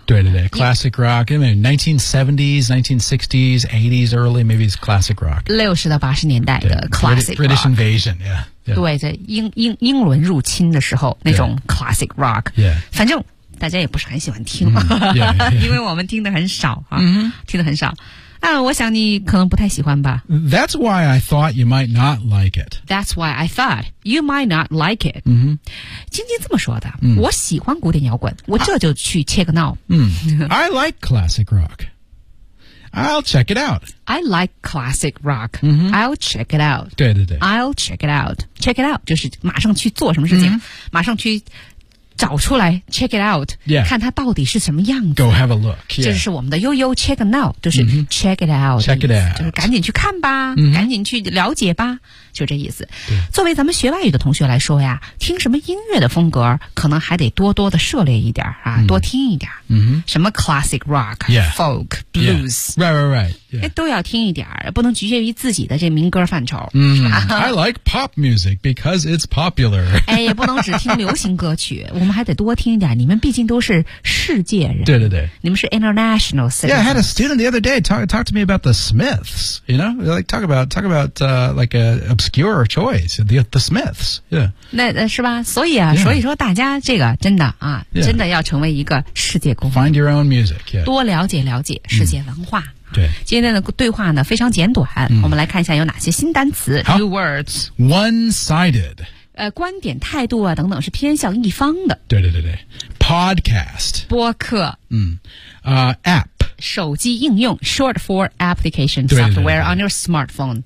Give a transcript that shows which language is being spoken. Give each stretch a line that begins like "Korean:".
Chinese: 对对对
English: classic rock I mean, 1970s, 1960s, 80s early maybe it's classic rock
Chinese: 60到80年代的 classic rock
English: British invasion, yeah,
Chinese: yeah. 对在 英伦入侵的时候那种 classic rock、
English: yeah.
Chinese: 反正大家也不是很喜欢听、
English: mm, yeah, yeah.
Chinese: 因为我们听得很少、啊
English: mm-hmm.
Chinese: 听得很少我想你可能不太喜欢吧
English: That's why I thought you might not like it That's why I thought you might not like it、 mm-hmm.
Chinese: 晶晶这么说的、mm. 我喜欢古典摇滚我这就去
English: check now、 mm. I like classic rock I'll check it out I like classic rock、 mm-hmm. I'll check it out
Chinese: 对对对
English: I'll check it out Check it out
Chinese: 就是马上去做什么事情、mm-hmm. 马上去找出来
English: check it out、 yeah.
Chinese: 看它到底是什么样子
English: go have a look、yeah.
Chinese: 这是我们的悠悠
English: check now
Chinese: 就是
English: check it out check it out
Chinese: 就是赶紧去看吧、mm-hmm. 赶紧去了解吧就这意思作为咱们学外语的同学来说呀听什么音乐的风格可能还得多多的涉猎一点啊， mm-hmm. 多听一点、 mm-hmm. 什么 classic rock、
English: yeah. folk blues、 yeah. right right right、yeah.
Chinese: 都要听一点不能局限于自己的这民歌范畴、
English: mm-hmm. 是吧 I like pop music because it's popular
Chinese: 哎，也不能只听流行歌曲我们还得多听一点你们毕竟都是世界人对对对你们是 international citizen
English: Yeah, I had a student the other day talk to me about the Smiths You know, like talk about like a obscure choice, the Smiths, yeah.
Chinese: 那是吧所以啊、yeah. 所以说大家这个真的啊、
English: yeah.
Chinese: 真的要成为一个世界公民
English: Find your own music, yeah.
Chinese: 多了解了解世界文化。对。今天的对话呢非常简短、
English: mm.
Chinese: 我们来看一下有哪些新单词
English: New words. One-sided.
Chinese: 观点态度啊等等是偏向一方的。对对对对。Podcast. 播客。
English: App.
Chinese: 手机应用
English: short for application software on your smartphone.